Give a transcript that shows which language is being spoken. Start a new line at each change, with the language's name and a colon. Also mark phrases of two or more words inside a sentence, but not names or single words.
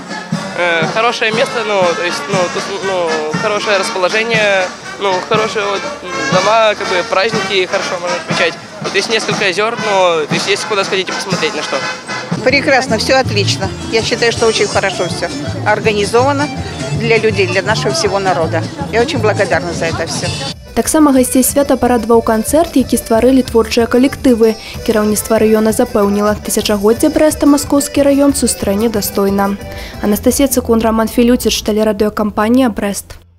Russian: Хорошее место, тут хорошее расположение, хорошие дома, как бы праздники хорошо можно отмечать. Вот есть несколько озер, то есть куда сходить и посмотреть на что. Прекрасно, все отлично. Я считаю, что очень хорошо все организовано для людей, для нашего всего народа. Я очень благодарна за это все.
Belarusian: Таксама гасцей свята парадаваў канцэрт, які стварылі творчыя калектывы. Кіраўніцтва раёна запэўніла, тысячагоддзе Брэста Маскоўскі раён сустрэне дастойна. Анастасія Цыкун, Роман Філюціч, тэлерадыёкампанія «Брэст».